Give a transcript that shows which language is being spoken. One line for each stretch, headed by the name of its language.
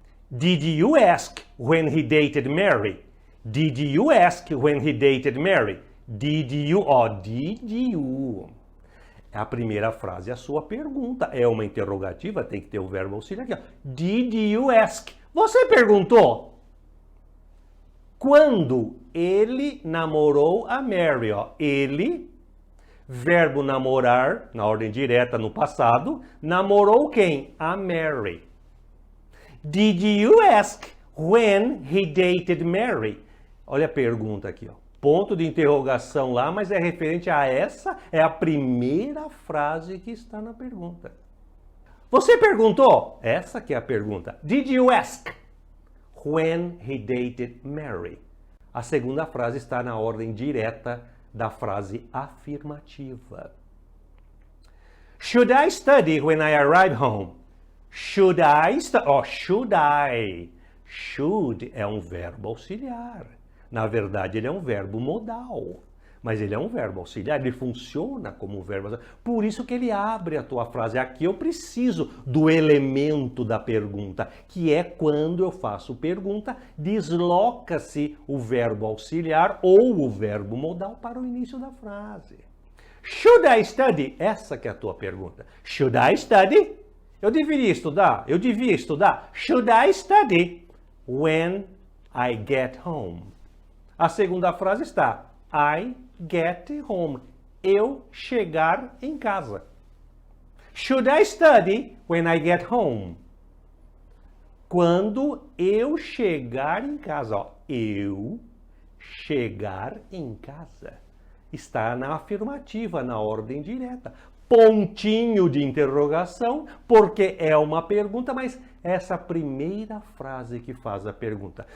English: Did you ask when he dated Mary? Did you ask when he dated Mary? Did you? Did you?
Portuguese: A primeira frase é a sua pergunta. É uma interrogativa, tem que ter o verbo auxiliar aqui.
English: Did you ask?
Portuguese: Você perguntou? Quando ele namorou a Mary? Ele, verbo namorar, na ordem direta no passado, namorou quem? A Mary.
English: Did you ask when he dated Mary?
Portuguese: Olha a pergunta aqui, ó. Ponto de interrogação lá, mas é referente a essa, é a primeira frase que está na pergunta. Você perguntou? Essa que é a pergunta.
English: Did you ask when he dated Mary?
Portuguese: A segunda frase está na ordem direta da frase afirmativa.
English: Should I study when I arrive home? Should I study? Should I?
Portuguese: Should é um verbo auxiliar. Na verdade, ele é um verbo modal. Mas ele é um verbo auxiliar, ele funciona como um verbo auxiliar. Por isso que ele abre a tua frase. Aqui eu preciso do elemento da pergunta, que é quando eu faço pergunta, desloca-se o verbo auxiliar ou o verbo modal para o início da frase.
English: Should I study?
Portuguese: Essa que é a tua pergunta.
English: Should I study?
Portuguese: Eu deveria estudar? Eu devia estudar?
English: Should I study when I get home?
Portuguese: A segunda frase está
English: I get home.
Portuguese: Eu chegar em casa.
English: Should I study when I get home?
Portuguese: Quando eu chegar em casa. Eu chegar em casa. Está na afirmativa, na ordem direta. Pontinho de interrogação, porque é uma pergunta, mas essa primeira frase que faz a pergunta.